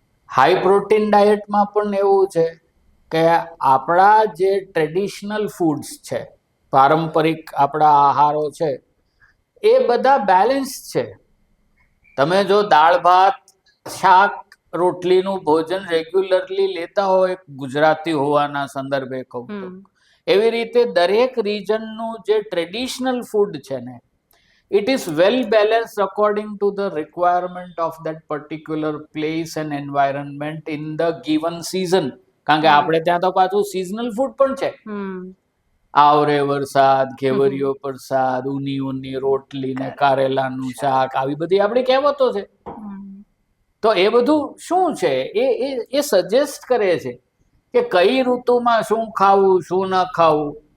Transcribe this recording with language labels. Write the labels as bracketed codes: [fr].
[gu] High protein ડાયટમાં પણ એવું છે કે આપણા જે ટ્રેડિશનલ ફૂડ્સ છે, પારંપરિક આપણા આહારો છે, એ બધા બેલેન્સ છે. તમે જો દાળ ભાત શાક રોટલીનું ભોજન રેગ્યુલરલી લેતા હોય ગુજરાતી હોવાના સંદર્ભે કહું તો, એવી રીતે દરેક રિજનનું જે ટ્રેડિશનલ ફૂડ છે ને, [en] it is well balanced according to the requirement of that particular place and environment in the given season. [gu] કારણ કે આપણે ત્યાં તો પાછું સિઝનલ ફૂડ પણ છે. આવરે વરસાદ, ઘેવરિયો પ્રસાદ, ઊની રોટલી ને કારેલાનું શાક, આવી બધી આપણી કહેવતો છે. તો એ બધું શું છે, એ સજેસ્ટ કરે છે કે કઈ ઋતુમાં શું ખાવું, શું ન ખાવું.